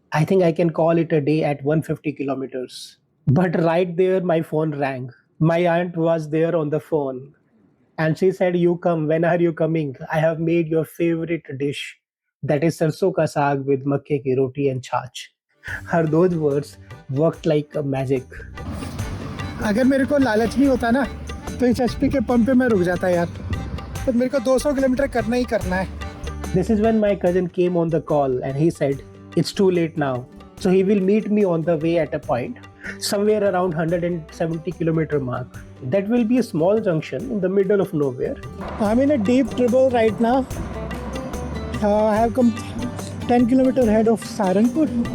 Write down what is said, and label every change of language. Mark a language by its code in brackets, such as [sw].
[en] I think I can call it a day at 150 kilometers. But right there, my phone rang. My aunt was there on the phone and she said, "You come, when are you coming? I have made your favorite dish, that is sarson ka saag with makke ki roti and chach." Her those words worked like a magic. [hi] अगर मेरे को लालच नहीं होता ना तो इस HP के पंप पे मैं रुक जाता यार। तो मेरे को 200 किलोमीटर करना ही करना है। [en] This is when my cousin came on the call and he said, "It's too late now." So he will meet me on the way at a point, somewhere around 170 kilometer mark. That will be a small junction in the middle of nowhere. I'm in a deep trouble right now. I have come 10 kilometers ahead of Saharanpur.